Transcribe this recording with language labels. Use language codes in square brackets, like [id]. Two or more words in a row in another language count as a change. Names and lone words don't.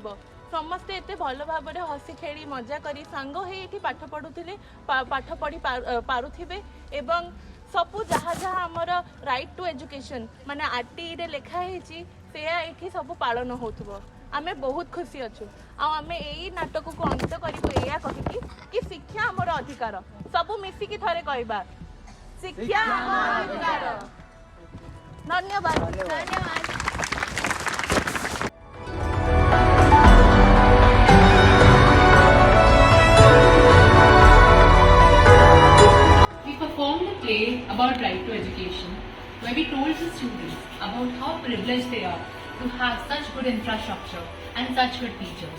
[or] ସମସ୍ତେ ଏତେ ଭଲ ଭାବରେ ହସି ଖେଳି ମଜା କରି ସାଙ୍ଗ ହେଇ ଏଠି ପାଠ ପଢ଼ୁଥିଲେ, ପାଠ ପଢ଼ି ପାରୁଥିବେ ଏବଂ ସବୁ ଯାହା ଯାହା ଆମର [en] right to education [or] ମାନେ RTEରେ ଲେଖା ହେଇଛି ସେୟା ଏଠି ସବୁ ପାଳନ ହେଉଥିବ। ଆମେ ବହୁତ ଖୁସି ଅଛୁ ଆଉ ଆମେ ଏଇ ନାଟକକୁ ଅନ୍ତ କରିବୁ ଏଇଆ କହିକି କି ଶିକ୍ଷା ଆମର ଅଧିକାର। ସବୁ ମିଶିକି ଥରେ କହିବା, ଶିକ୍ଷା ଆମର ଅଧିକାର। ଧନ୍ୟବାଦ। [en] We performed a play about right to education, where we told the students about how privileged they are to have such good infrastructure and such good teachers.